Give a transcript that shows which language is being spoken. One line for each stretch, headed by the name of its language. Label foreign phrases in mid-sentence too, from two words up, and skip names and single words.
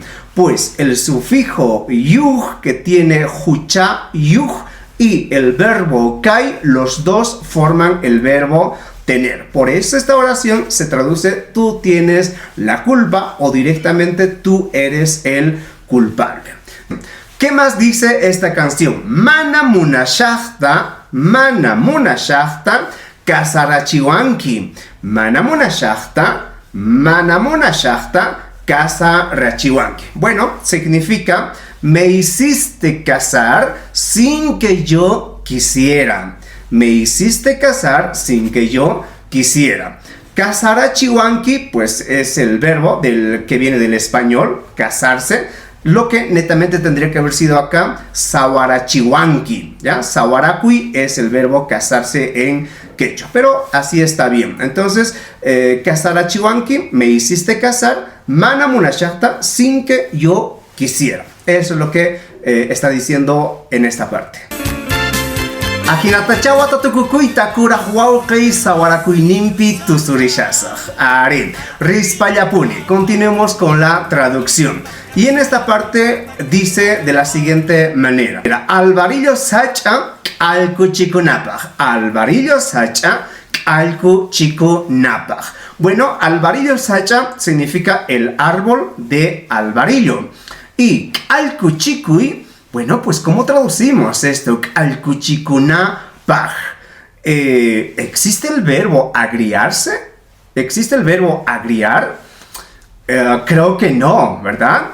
Spanish: Pues el sufijo yuh que tiene hucha, yuh, y el verbo kai, los dos forman el verbo tener. Por eso esta oración se traduce tú tienes la culpa o directamente tú eres el culpable. ¿Qué más dice esta canción?
Quechua: Mana munashachta, kasarachiwanki. Mana munashachta, kasarachiwanki.
Spanish: Bueno, significa me hiciste casar sin que yo quisiera. Me hiciste casar sin que yo quisiera. Kasarachiwanki, pues es el verbo que viene del español, casarse. Lo que netamente tendría que haber sido acá, sawarachiwanki, ¿ya? Sawarakui es el verbo casarse en quechua, pero así está bien. Entonces, kasarachiwanki, me hiciste casar,
Quechua: mana munashachta,
Spanish: sin que yo quisiera. Eso es lo que está diciendo en esta parte.
Quechua: Ajinatachawa tatukukuy takura huawkei sawarakuy nimpi tusurishasaj. Arin, rispallapuni.
Spanish: Continuemos con la traducción. Y en esta parte dice de la siguiente manera.
Quechua: Alvarillo sacha alku chikunapaj. Alvarillo sacha alku chikunapaj.
Spanish: Bueno,
Quechua: alvarillo sacha
Spanish: significa el árbol de alvarillo. Y
Quechua: alku chikuy,
Spanish: bueno, pues ¿cómo traducimos esto?
Quechua: Alkuchikunapaj.
Spanish: ¿Existe el verbo agriarse? ¿Existe el verbo agriar? Creo que no, ¿verdad?